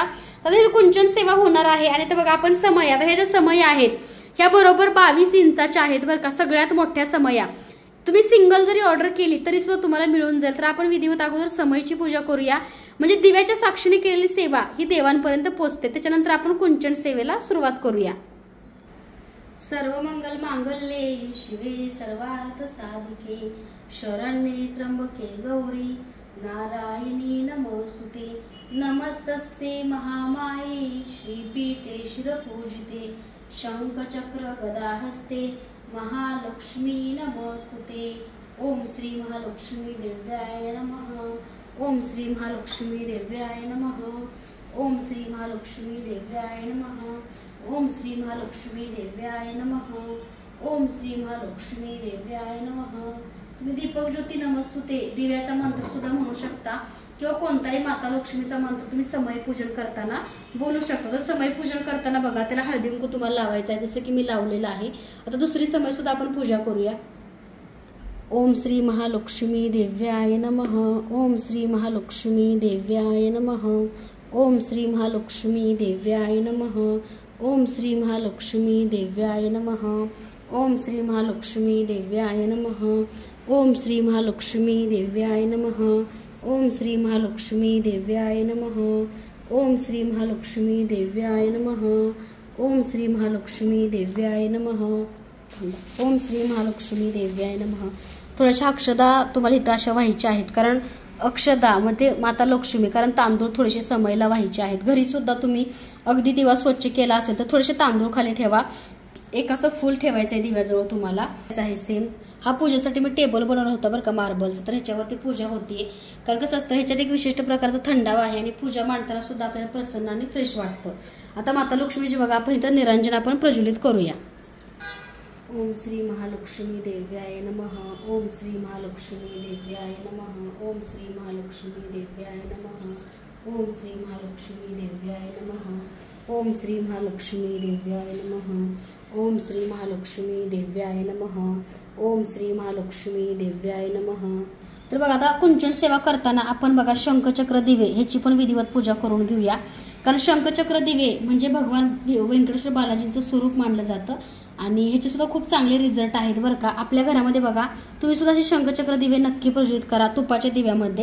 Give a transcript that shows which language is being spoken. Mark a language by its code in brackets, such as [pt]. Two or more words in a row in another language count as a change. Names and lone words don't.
[mr] तर ही कुंचन सेवा होणार आहे. आणि तर बघा आपण समय, आता ह्या ज्या समय आहेत ह्या बरोबर 22 इंचाच्या आहेत बरं का. सगळ्यात मोठ्या समया. तुम्ही सिंगल जरी ऑर्डर केली तरी सुद्धा तुम्हाला मिळून जाईल. तर आपण विधिवत अगोदर समयची पूजा करूया. म्हणजे दिव्याच्या साक्षीने केलेली सेवा ही देवांपर्यंत पोहोचते. त्याच्यानंतर आपण कुंचन सेवेला सुरुवात करूया. [sa] सर्व मंगल मांगल्ये शिवे सर्वार्थ साधिके शरण्ये त्र्यंबके गौरी नारायणी नमोस्तुते. नमस्तस्ते महामाये श्रीपीठे शिरपूजिते शंखचक्र गदाहस्ते महालक्ष्मी नमोस्तुते. ओम श्री महालक्ष्मी देव्याय नमः. ओम श्री महालक्ष्मी देव्याय नमः. ओम श्री महालक्ष्मी देव्याय नमः. ओम श्री महालक्ष्मी देव्याय नमः. ओम श्री महालक्ष्मी देव्याय नमः. [mr] तुम्ही [sa] दीपक ज्योती नमस्तुते [mr] दिव्याचा मंत्र सुद्धा म्हणू शकता किंवा कोणताही माता लक्ष्मीचा मंत्र तुम्ही समय पूजन करताना बोलू शकता. तर समय पूजन करताना बघा त्याला हळदी कुंकू तुम्हाला लावायचं आहे जसं की मी लावलेलं आहे. आता दुसरी समय सुद्धा आपण पूजा करूया. [sa] ओम श्री महालक्ष्मी देव्याय नमः. ओम श्री महालक्ष्मी देव्याय नमः. ओम श्री महालक्ष्मी देव्याय नमः. ओम श्री महालक्ष्मी देव्याय नमः. ओम श्री महालक्ष्मी देव्याय नमः. ओम श्री महालक्ष्मी देव्याय नमः. ओम श्री महालक्ष्मी देव्याय नमः. ओम श्री महालक्ष्मी देव्याय नमः. ओम श्री महालक्ष्मी देव्याय नमः. ओम श्री महालक्ष्मी देव्याय नमः. [mr] थोड्याशा अक्षदा तुम्हाला इथं अशा व्हायच्या आहेत. कारण अक्षदामध्ये माता लक्ष्मी, कारण तांदूळ थोडेसे समयला व्हायचे आहेत. घरी सुद्धा तुम्ही अगदी दिवा स्वच्छ केला असेल तर थोडेसे तांदूळ खाली ठेवा. एक असं फूल ठेवायचं आहे दिव्याजवळ तुम्हाला आहे. सेम हा पूजेसाठी मी टेबल बनवला होता बरं का मार्बलचं. तर ह्याच्यावरती पूजा होतीये. कारण कसं असतं ह्याच्यात एक विशिष्ट प्रकारचा थंडावा आहे आणि पूजा मांडताना सुद्धा आपल्याला प्रसन्न आणि फ्रेश वाटतं. आता माता लक्ष्मीची बघा आपण इथं निरंजन आपण प्रज्वलित करूया. [sa] ओम श्री महालक्ष्मी देव्याय नमः. ओम श्री महालक्ष्मी देव्याय नमः. ओम श्री महालक्ष्मी देव्याय नमः. ओम श्री महालक्ष्मी देव्याय नमः. ओम श्री महालक्ष्मी देव्याय नमः. ओम श्री महालक्ष्मी देव्याय नमः. ओम श्री महालक्ष्मी देव्याय नमः. [mr] तर बघा आता कुंचन सेवा करताना आपण बघा शंखचक्र दिवे ह्याची पण विधिवत पूजा करून घेऊया. कारण शंखचक्र दिवे म्हणजे भगवान व्यंकटेश्वर बालाजींचं स्वरूप मानलं जातं आणि ह्याचे सुद्धा खूप चांगले रिझल्ट आहेत बरं का. आपल्या घरामध्ये बघा तुम्ही सुद्धा असे शंखचक्र दिवे नक्की प्रज्वलित करा तुपाच्या दिव्यामध्ये.